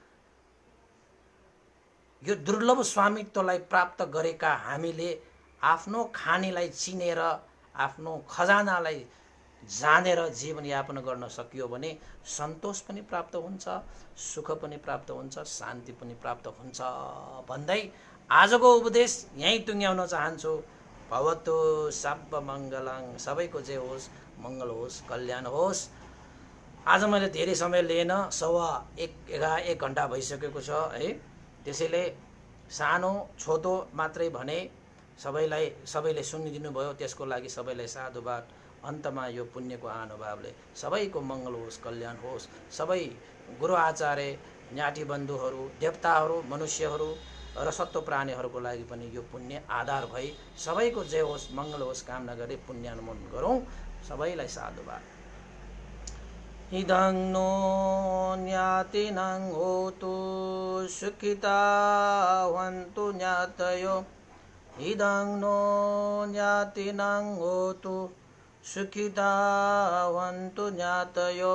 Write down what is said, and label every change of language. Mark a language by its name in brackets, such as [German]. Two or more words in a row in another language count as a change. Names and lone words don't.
[Nepali] यो दुर्लभ स्वामित्वलाई प्राप्त गरेका हामीले आफ्नो खानीलाई चिनेर आफ्नो खजानालाई जानेर जीवनयापन गर्न सकियो भने सन्तोष पनि प्राप्त हुन्छ, सुख पनि प्राप्त हुन्छ, शान्ति पनि प्राप्त हुन्छ भन्दै आजको उपदेश यहीँ टुङ्ग्याउन चाहन्छु। [Pali] भवतु सर्व मङ्गलङ, [Nepali] सबैको जय होस्, मङ्गल होस्, कल्याण होस्। आज मैले धेरै समय लिएन, 1:15 घण्टा भइसकेको छ है। त्यसैले सानो छोटो मात्रै भने सबैले सुनिदिनु भयो, त्यसको लागि सबैलाई साधुवाद। अन्तमा यो पुण्यको अनुभावले सबैको मङ्गल होस्, कल्याण होस्। सबै गुरु आचार्य, ज्ञाति बन्धुहरू, देवताहरू, मनुष्यहरू र सत्व प्राणीहरूको लागि पनि यो पुण्य आधार भई सबैको जय होस्, मङ्गल होस् कामना गरी पुण्यानुमोदन गरौँ। सबैलाई साधुवाद। [Pali] इदं नो ज्ञातिनं होतु सुखिता वन्तु ज्ञातयो। इदं नो ज्ञातिनं होतु सुखिता वन्तु ज्ञातयो।